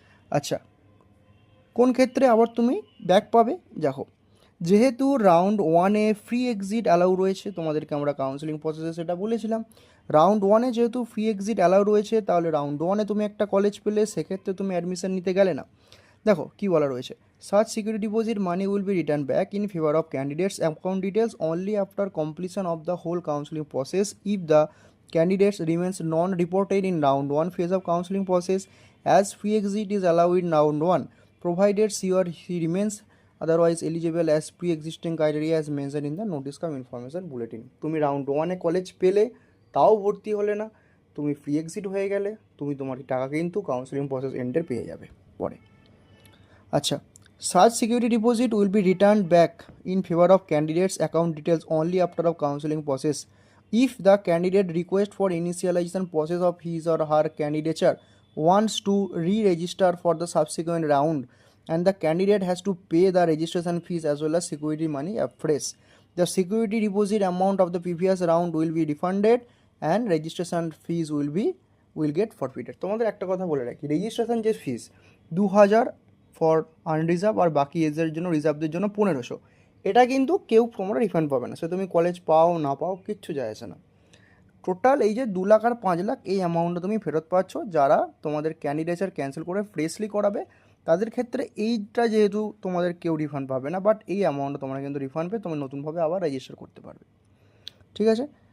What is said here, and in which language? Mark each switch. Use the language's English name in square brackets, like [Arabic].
[Bangla] আচ্ছা, কোন ক্ষেত্রে আবার তুমি ব্যাক পাবে? দেখো, যেহেতু রাউন্ড 1-এ ফ্রি এক্সিট অ্যালাউ রয়েছে, তোমাদেরকে আমরা কাউন্সিলিং প্রসেসে সেটা বলেছিলাম। রাউন্ড 1-এ যেহেতু ফ্রি এক্সিট অ্যালাউ রয়েছে, তাহলে রাউন্ড 1-এ তুমি একটা কলেজ পেলে, সেক্ষেত্রে তুমি অ্যাডমিশন নিতে গেলে না, দেখো কী বলা রয়েছে, [English] such security deposit money will be returned back in favor of candidates account details only after completion of the whole counseling process if the candidates remains non-reported in round 1 phase of counseling process as free exit is allowed in round 1 provided she or he remains otherwise eligible as pre-existing criteria as mentioned in the notice of information bulletin। তুমি round ওয়ানে college পেলে তাও ভর্তি হলে না, তুমি free exit হয়ে গেলে, তুমি তোমার টাকা কিন্তু কাউন্সিলিং প্রসেস এন্ডে পেয়ে যাবে পরে। আচ্ছা, such security deposit will be returned back in favor of candidates account details only after a counseling process if the candidate request for initialization process of his or her candidature wants to re-register for the subsequent round and the candidate has to pay the registration fees as well as security money afresh. The security deposit amount of the previous round will be refunded and registration fees will get forfeited। [Bangla] তোমাদের একটা কথা বলে রাখি, registration যে ফিস 2000 for unreserved আর বাকি এজের জন্য রিজার্ভদের জন্য 1500, এটা কিন্তু কেউ তোমরা রিফান্ড পাবে না, সে তুমি কলেজ পাও না পাও কিচ্ছু যায় আসে না। টোটাল এই যে 2 লাখ আর 5 লাখ এই অ্যামাউন্টটা তুমি ফেরত পাচ্ছ, যারা তোমাদের ক্যান্ডিডেচার ক্যান্সেল করে ফ্রেশলি করাবে তাদের ক্ষেত্রে এইটা যেহেতু তোমাদের কেউ রিফান্ড পাবে না, বাট এই অ্যামাউন্টটা তোমরা কিন্তু রিফান্ড পেয়ে তুমি নতুনভাবে আবার রেজিস্টার করতে পারবে, ঠিক আছে।